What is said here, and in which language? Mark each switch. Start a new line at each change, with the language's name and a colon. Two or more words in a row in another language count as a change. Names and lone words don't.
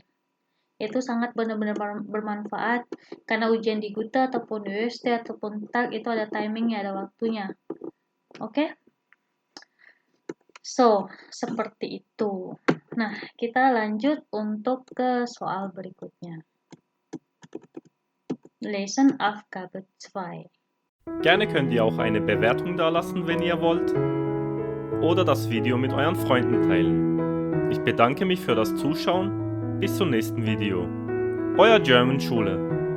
Indonesian: Itu sangat benar-benar bermanfaat karena ujian di Gute ataupun di UST ataupun TAG itu ada timingnya, ada waktunya. Oke? So, seperti itu. Nah, kita lanjut untuk ke soal berikutnya. Lesenaufgabe 2.
German: Gerne könnt ihr auch eine Bewertung dalassen, wenn ihr wollt, oder das Video mit euren Freunden teilen. Ich bedanke mich für das Zuschauen. Bis zum nächsten Video. Euer German Schule.